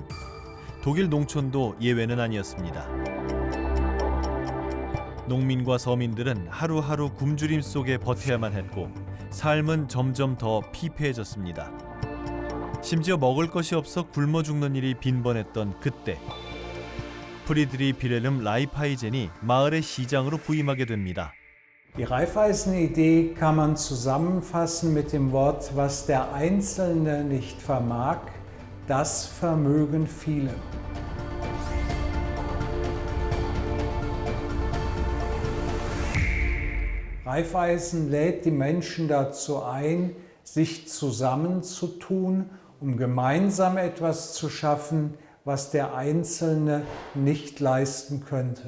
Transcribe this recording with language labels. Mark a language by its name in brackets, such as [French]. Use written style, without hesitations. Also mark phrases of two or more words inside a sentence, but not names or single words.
[Korean] 독일 농촌도 예외는 아니었습니다. 농민과 서민들은 하루하루 굶주림 속에 버텨야만 했고 삶은 점점 더 피폐해졌습니다. 심지어 먹을 것이 없어 굶어 죽는 일이 빈번했던 그때 프리드리 빌헤름 라이프하이젠이 마을의 시장으로 부임하게 됩니다. [German] Die Raiffeisen-Idee kann man zusammenfassen mit dem Wort, was der Einzelne nicht vermag, das vermögen viele. Raiffeisen lädt die Menschen dazu ein, sich zusammenzutun, um gemeinsam etwas zu schaffen, was der Einzelne nicht leisten könnte.